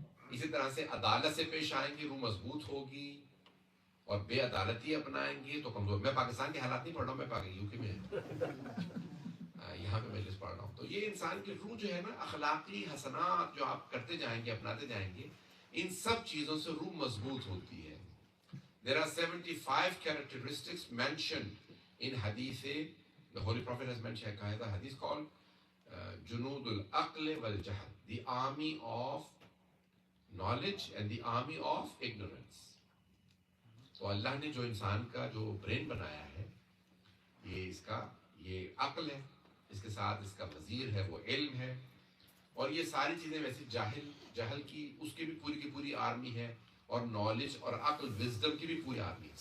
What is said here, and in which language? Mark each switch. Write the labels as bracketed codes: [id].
[ur] اسی طرح سے عدالت سے پیش آئیں گے روح مضبوط ہوگی، اور بے عدالتی اپنائیں گے تو کمزور. میں پاکستان کے حالات نہیں پڑھ رہا ہوں، میں یو کے میں یہاں پہ مجلس پڑھ رہا ہوں. تو یہ انسان کی روح جو ہے نا، اخلاقی حسنات جو آپ کرتے جائیں گے، اپناتے جائیں گے، ان سب چیزوں سے روح مضبوط ہوتی ہے. [en] There are 75 characteristics mentioned in Hadith. The Holy Prophet has mentioned a hadith called Junud al-Aql wal-Jahl, the army of knowledge and the army of ignorance. [ur] تو اللہ نے جو انسان کا جو برین بنایا ہے، یہ عقل ہے، اس کے ساتھ اس کا وزیر ہے وہ علم ہے، اور یہ ساری چیزیں ویسے جہل کی اس کی بھی پوری کی پوری آرمی ہے، اور نالج اور عقل وزڈم کی بھی پوری آرمی ہے.